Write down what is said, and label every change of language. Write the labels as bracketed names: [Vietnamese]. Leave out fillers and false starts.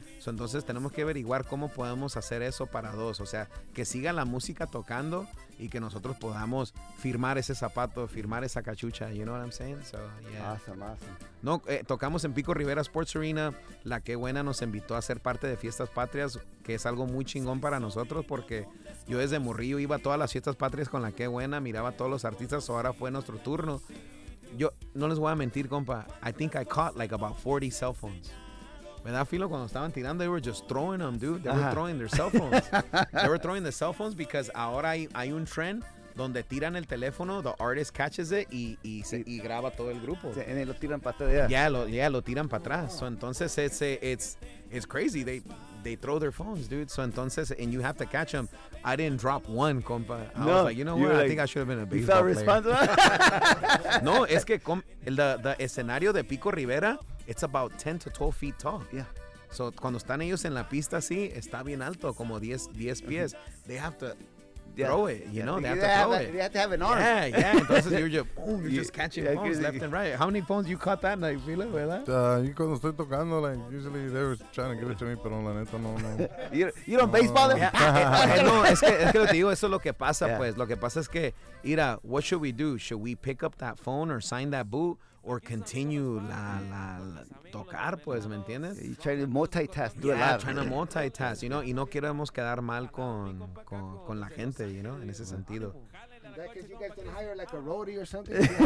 [Spanish] So entonces tenemos que averiguar cómo podemos hacer eso para dos, o sea, que siga la música tocando y que nosotros podamos firmar ese zapato, firmar esa cachucha, [English] you know what I'm saying? So, yeah. Awesome. [Spanish] No, tocamos en Pico Rivera Sports Arena, la Qué Buena nos invitó a ser parte de Fiestas Patrias, que es algo muy chingón para nosotros porque yo desde morrillo iba a todas las Fiestas Patrias con la Qué Buena, miraba a todos los artistas, ahora fue nuestro turno. Yo no les voy a mentir, compa. [English] I think I caught like about 40 cell phones. [Spanish] Me da filo cuando estaban tirando. [English] They were just throwing them, dude. They were throwing their cell phones. They were throwing the cell phones because [Spanish] ahora hay un trend donde tiran el teléfono, [English] the artist catches it [Spanish] y graba todo el grupo. Sí, y lo tiran para atrás. Lo tiran para atrás. So entonces [English] it's crazy. They throw their phones, dude. So entonces, and you have to catch them. I didn't drop one, compa. I was like, you know what? I think I should have been a baseball player. Responsible. [Spanish] No, es que el escenario de Pico Rivera, [English] it's about 10 to 12 feet tall. Yeah. [Spanish] So cuando están ellos en la pista así, está bien alto, como 10 pies. [English] Mm-hmm. They have to throw it, you know? They have to throw it. They have to have an arm. Yeah, Entonces you're just, boom, you're just catching phones left and right. How many phones you caught that night, Philip, verdad? [Spanish] Cuando estoy tocando, like, [English] usually they were trying to give it to me, [Spanish] pero la neta no. [English] You don't baseball them? [Spanish] No, es que lo te digo, eso es lo que pasa, pues. Lo que pasa es que, mira, [English] what should we do? Should we pick up that phone or sign that boot? Or continue [Spanish] la tocar, pues, ¿me entiendes? [English] You try to multitask. Trying to multitask, you know? [Spanish] Y no queremos quedar mal con la gente, [English] you know? [Spanish] En ese sentido. [English] That you guys can hire like a roadie or something?